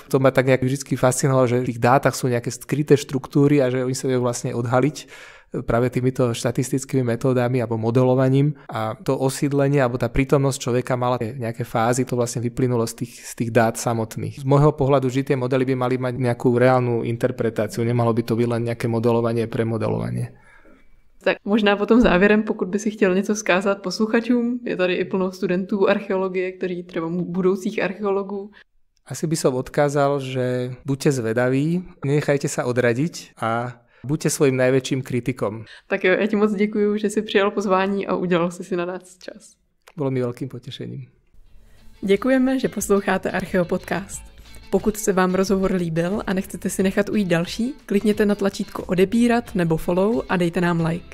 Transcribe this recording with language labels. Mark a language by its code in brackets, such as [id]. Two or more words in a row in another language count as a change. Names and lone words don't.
[sk] To ma tak nejak vždy fascinovalo, že v tých dátach sú nejaké skryté štruktúry a že oni sa vedia vlastne odhaliť práve týmito štatistickými metódami alebo modelovaním. A to osídlenie alebo tá prítomnosť človeka mala nejaké fázy, to vlastne vyplynulo z tých dát samotných. Z môjho pohľadu, že tie modely by mali mať nejakú reálnu interpretáciu, nemalo by to byť len nejaké modelovanie pre modelovanie. [cs] Tak možná potom závěrem, pokud by si chtěl něco vzkázat posluchačům, je tady i plno studentů archeologie, kteří třeba budoucích archeologů. [sk] Asi by som odkázal, že buďte zvedaví, nenechajte sa odradiť a buďte svojím najväčším kritikom. [cs] Tak jo, já ti moc děkuju, že jsi přijal pozvání a udělal si na nás čas. [sk] Bolo mi veľkým potešením. [cs] Děkujeme, že posloucháte Archeo Podcast. Pokud se vám rozhovor líbil a nechcete si nechat ujít další, klikněte na tlačítko odebírat nebo follow a dejte nám like.